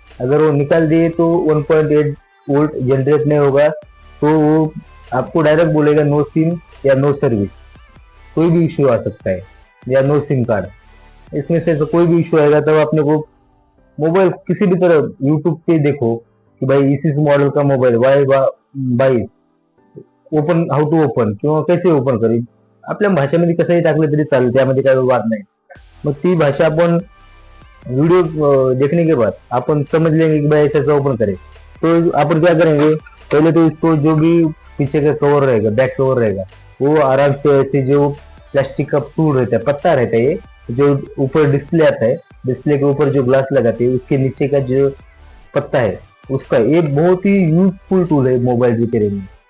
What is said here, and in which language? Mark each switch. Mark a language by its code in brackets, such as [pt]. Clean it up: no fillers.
[hi] अगर वो निकाल दिए तो 1.8 वोल्ट जनरेट नहीं होगा, तो वो आपको डायरेक्ट बोलेगा नो सिम या नो सर्विस, कोई भी इश्यू आ सकता है, या नो सिम कार्ड। इसमें से तो कोई भी इश्यू आएगा तब अपने को मोबाइल किसी भी तरह यूट्यूब पे देखो, की भाई इस मॉडेल का mobile [mr] Y 22 open, [en] how to open [mr] किंवा कसे ओपन करेल, आपल्या भाषेमध्ये कसंही टाकलं तरी चालेल, त्यामध्ये काही वाद नाही. मग ती भाषा आपण [hi] वीडियो देखने के बाद अपन समझ लेंगे कि भाई ऐसा ओपन करे. तो अपन क्या करेंगे, पहले तो इसको जो भी पीछे का कवर रहेगा, बैक कवर रहेगा, वो आराम से ऐसे जो प्लास्टिक का टूल रहता है, पत्ता रहता है, ये जो ऊपर डिस्प्ले आता है, डिस्प्ले के ऊपर जो ग्लास लगाते हैं उसके नीचे का जो पत्ता है उसका, ये बहुत ही यूजफुल टूल है मोबाइल रिपेयरिंग में.